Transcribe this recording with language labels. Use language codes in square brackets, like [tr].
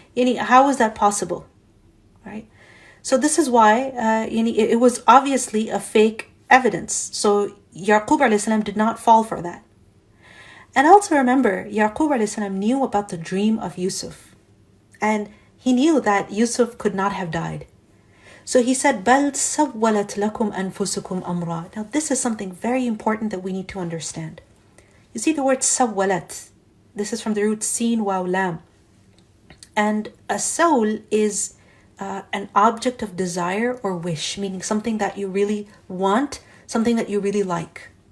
[en] How is that possible? Right? So this is why it was obviously a fake evidence. So Yaqub alayhi salam did not fall for that. And also remember, Yaqub alayhi salam knew about the dream of Yusuf. And he knew that Yusuf could not have died. So he said, [ar] بَلْ سَوَّلَتْ لَكُمْ أَنفُسُكُمْ أَمْرًا. [en] Now this is something very important that we need to understand. You see the word سَوَّلَت. This is from the root sin, waw, lam. And a soul is an object of desire or wish, meaning something that you really want, something that you really like.